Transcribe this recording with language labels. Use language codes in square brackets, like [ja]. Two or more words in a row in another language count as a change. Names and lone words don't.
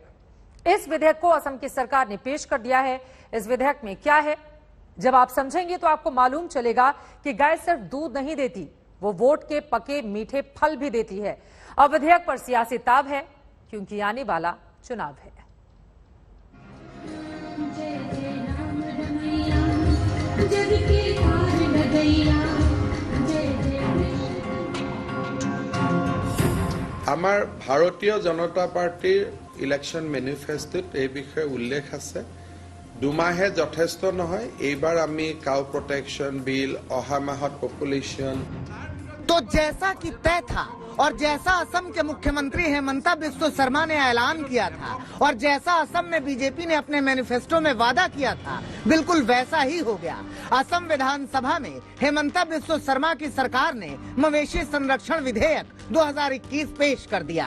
[hi] इस विधेयक को असम की सरकार ने पेश कर दिया है। इस विधेयक में क्या है, जब आप समझेंगे तो आपको मालूम चलेगा कि गाय सिर्फ दूध नहीं देती, वो वोट के पके मीठे फल भी देती है। अब विधेयक पर सियासी ताब है, क्योंकि आने वाला चुनाव है। [as] আমাৰ ভাৰতীয় জনতা পাৰ্টিৰ [en] election manifesto [as] এই বিষয়ে উল্লেখ আছে। 2 মাহে যথেষ্ট নহয়, এইবাৰ আমি [en] cow protection bill, [as] অহা মাহত পপুলেশ্যন। [hi] तो जैसा कि तय था और जैसा असम के मुख्यमंत्री हेमंता बिस्वा शर्मा ने ऐलान किया था और जैसा असम में बीजेपी ने अपने मैनिफेस्टो में वादा किया था, बिल्कुल वैसा ही हो गया। असम विधानसभा में हेमंता बिस्वा शर्मा की सरकार ने मवेशी संरक्षण विधेयक 2021 पेश कर दिया।